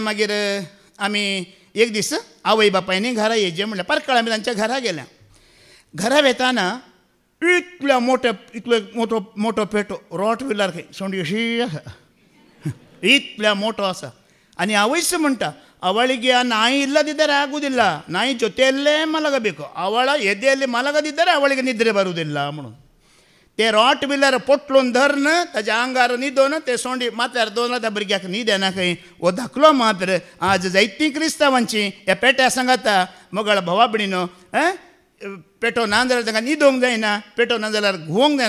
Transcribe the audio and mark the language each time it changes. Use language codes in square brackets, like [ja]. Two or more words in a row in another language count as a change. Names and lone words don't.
[kok] मागीर आमी एक दीस आवय बापायनी घरा येयचें म्हणलें. परकळा आमी तांच्या घरा गेल्या. घरा वेताना इतलो मोठो पेटो रॉट व्हिलर खंय सोंडी अशी आसा. इतल्या मोठो आसा. आनी आवयस म्हणटा [kn] ಅವಳಿಗೆ ಆ ನಾಯಿ ಇಲ್ಲದಿದ್ದರೆ ಆಗುವುದಿಲ್ಲ, ನಾಯಿ ಜೊತೆಯಲ್ಲೇ ಮಲಗಬೇಕು, ಅವಳ ಎದೆಯಲ್ಲಿ ಮಲಗದಿದ್ದರೆ ಅವಳಿಗೆ ನಿದ್ರೆ ಬರುವುದಿಲ್ಲ म्हणून. [kok] ते रॉट व्हिलर पोटलून धरन ताच्या आंगार न्हिदोन ते सोंडी माथ्यार दवरना. त्या भुरग्याक न्हीद येना खंय. वो धाकलो मात्र आज जायतीं क्रिस्तांवांची ह्या पेट्या सांगाता मोगाळ भावा भयणीनो, पेटो ना जाल्यार तांकां न्हिदोंक जायना, पेटो ना जाल्यार घुवोंक जायना.